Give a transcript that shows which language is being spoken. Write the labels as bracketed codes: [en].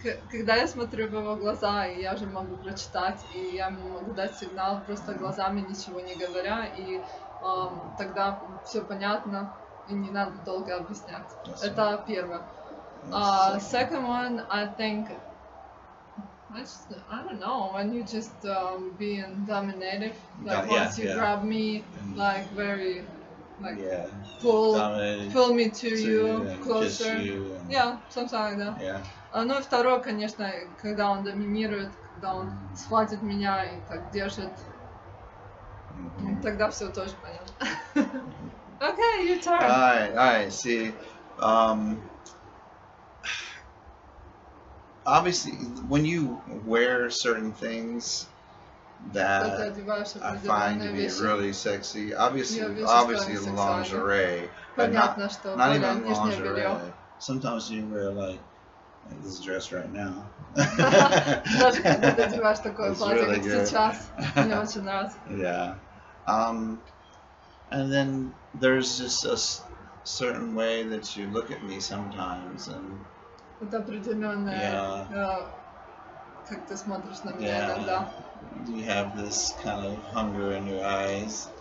[ru] Когда я смотрю в его глаза, и я уже могу прочитать, и я ему могу дать сигнал просто глазами, ничего не говоря, и тогда все понятно, и не надо долго объяснять. Это первое. [en] Second one, I think, I don't know, when you just being dominative, like once you grab me, like very, like pull me to you, closer. Yeah, something like that. Yeah. [ru] Ну и второе, конечно, когда он доминирует, когда он схватит меня и так держит, тогда все тоже понятно. [en] Okay, your turn. All right. See, obviously, when you wear certain things that I find to be really sexy, obviously lingerie, but not even lingerie. Sometimes you wear like this dress right now. [ru] Даже когда ты одеваешь такое платье, как сейчас, мне очень нравится. [en] Yeah. And then there's just a certain way that you look at me sometimes, and [ru] это определенное, как ты смотришь на меня иногда. [en] You have this kind of hunger in your eyes.